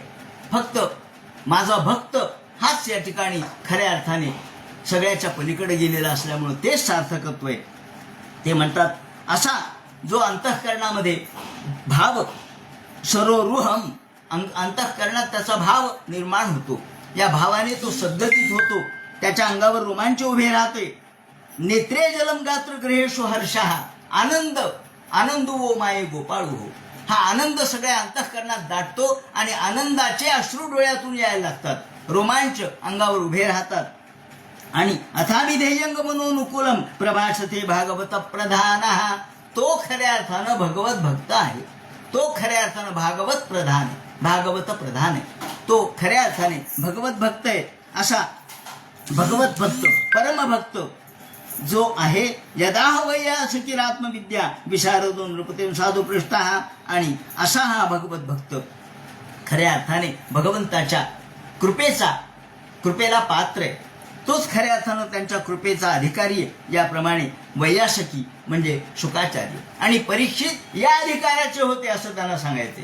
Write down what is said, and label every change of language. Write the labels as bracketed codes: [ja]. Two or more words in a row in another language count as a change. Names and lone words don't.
[mr] फक्त माझा भक्त हाच या ठिकाणी खऱ्या अर्थाने सगळ्याच्या पलीकडे गेलेला असल्यामुळे तेच सार्थकत्व आहे. ते म्हणतात असा जो अंतःकरणामध्ये भाव सरोरुहम, अंतःकरणात त्याचा भाव निर्माण होतो, या भावाने तो सद्गदित होतो, त्याच्या अंगावर रोमांच उभे राहते. [sa] नेत्रे जलम गात्र ग्रहेशो हर्षः, [mr] आनंद आनंदू वो माये गोपाळू हो. हा आनंद सगळ्या अंतःकरणात दाटतो आणि आनंदाचे अश्रू डोळ्यातून यायला लागतात, रोमांच अंगावर उभे राहतात. आणि [sa] अथाभिधेयंग मनोनुकूलम प्रभाषते भागवत प्रधान, [mr] तो खऱ्या अर्थानं भगवत भक्त आहे, तो खऱ्या अर्थानं भागवत प्रधान आहे, भागवत प्रधान आहे, तो खऱ्या अर्थाने भगवत भक्त आहे. असा भगवत भक्त परमभक्त जो आहे, [sa] यदा वया सखीरात्मविद्या विशारदो नृपते साधू पृष्ठा, [mr] आणि असा हा भगवत भक्त खऱ्या अर्थाने भगवंताच्या कृपेला पात्र आहे, तोच खऱ्या अर्थानं त्यांच्या कृपेचा अधिकारी आहे. याप्रमाणे वैयासकी म्हणजे शुकाचार्य आणि परीक्षित या अधिकाराचे होते असं त्यांना सांगायचे.